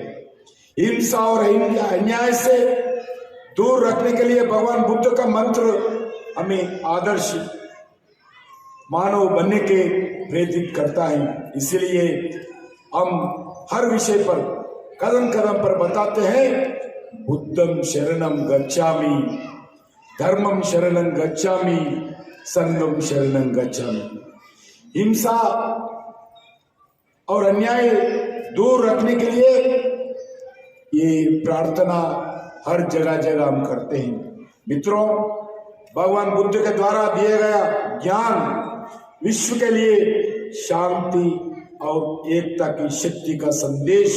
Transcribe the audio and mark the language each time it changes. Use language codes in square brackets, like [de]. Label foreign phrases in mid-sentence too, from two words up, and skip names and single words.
[hi] हिंसा और अन्याय से दूर रखने के लिए भगवान बुद्ध का मंत्र हमें आदर्श मानव बनने के प्रेरित करता है। इसलिए हम हर विषय पर कदम कदम पर बताते हैं, [pi] बुद्धं शरणं गच्छामि, धर्मं शरणं गच्छामि, संघं शरणं गच्छामि। [hi] हिंसा और अन्याय दूर रखने के लिए ये प्रार्थना हर जगह जगह हम करते हैं। मित्रों, भगवान बुद्ध के द्वारा दिए गया ज्ञान विश्व के लिए शांति और एकता की शक्ति का संदेश।